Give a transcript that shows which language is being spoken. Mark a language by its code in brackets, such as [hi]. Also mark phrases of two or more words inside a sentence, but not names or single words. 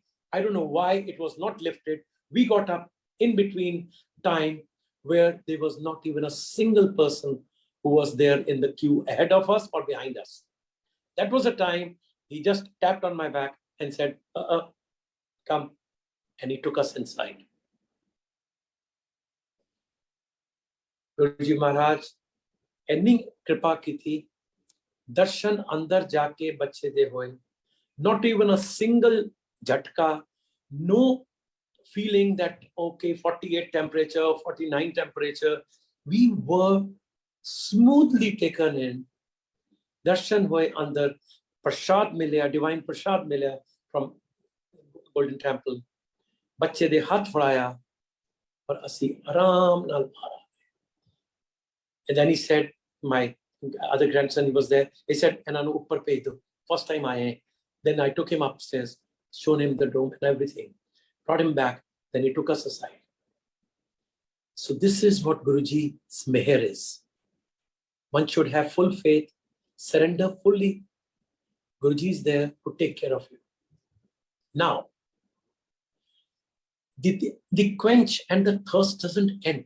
[en] I don't know why it was not lifted. We got up in between time where there was not even a single person who was there in the queue ahead of us or behind us. That was a time he just tapped on my back and said, come. And he took us inside. [pa] ਗੁਰੂਜੀ ਮਹਾਰਾਜ, ਇੰਨੀ ਕਿਰਪਾ ਕੀ ਥੀ, ਦਰਸ਼ਨ ਅੰਦਰ ਜਾਕੇ ਬੱਚੇ ਦੇ ਹੋਏ. [en] Not even a single jhatka, no feeling that, okay, 48 temperature, 49 temperature. We were smoothly taken in. [pa] ਦਰਸ਼ਨ ਹੋਏ ਅੰਦਰ, ਪ੍ਰਸਾਦ ਮਿਲਿਆ, [en] divine [pa] ਪ੍ਰਸਾਦ ਮਿਲਿਆ [en] from Golden Temple. [pa] ਬੱਚੇ ਦੇ ਹੱਥ ਫੜਾਇਆ, ਪਰ ਅਸੀਂ ਆਰਾਮ ਨਾਲ ਭਰਾ. [en] And then he said, my other grandson, he was there. He said, [pa] "ਇਹਨਾਂ ਨੂੰ ਉੱਪਰ ਭੇਜ ਦੋ. [en] First time [pa] aaye." [en] Then I took him upstairs, shown him the dome and everything, brought him back. Then he took us aside. So this is what Guruji's meher is. One should have full faith, surrender fully. Guruji is there to take care of you. Now, the quench and the thirst doesn't end.